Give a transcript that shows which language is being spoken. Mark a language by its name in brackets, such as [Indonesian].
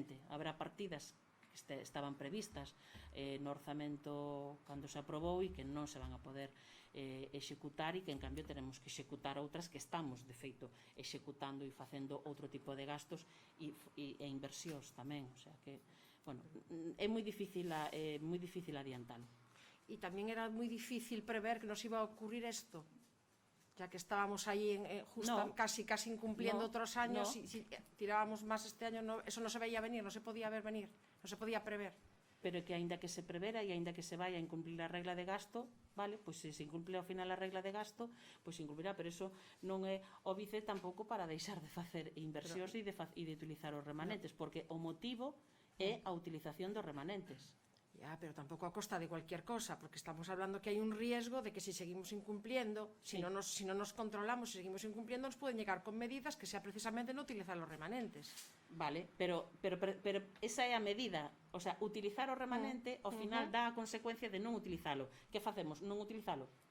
[Galician] Haberá partidas que estaban previstas no orzamento cando se aprobou e que non se van a poder executar, e que en cambio teremos que executar outras que estamos de feito executando e facendo outro tipo de gastos e inversións tamén, o sea que, bueno, é moi difícil adiantalo. [Spanish] Y también era muy difícil prever que nos iba a ocurrir esto, ya que estábamos ahí casi incumpliendo otros años, y si tirábamos más este año, eso no se veía venir, no se podía ver venir, no se podía prever. [Galician] Pero que aínda que se prevera e aínda que se [Spanish] vaya a incumplir [Galician] a regla de gasto, vale, pois se incumple ao final a regla de gasto, pois se incumplirá, pero eso non é óbice tampouco para deixar de facer inversións e de utilizar os remanentes, porque o motivo é a utilización dos remanentes. [Spanish] Ya, pero tampoco a costa de cualquier cosa, porque estamos hablando que hay un riesgo de que si seguimos incumpliendo, si no nos controlamos, si seguimos incumpliendo, nos pueden llegar con medidas que sea precisamente no utilizar los remanentes. [Galician] Vale, pero esa é a medida, o sea, utilizar o remanente ao final dá a consecuencia de non utilizalo. Que facemos? Non utilizalo?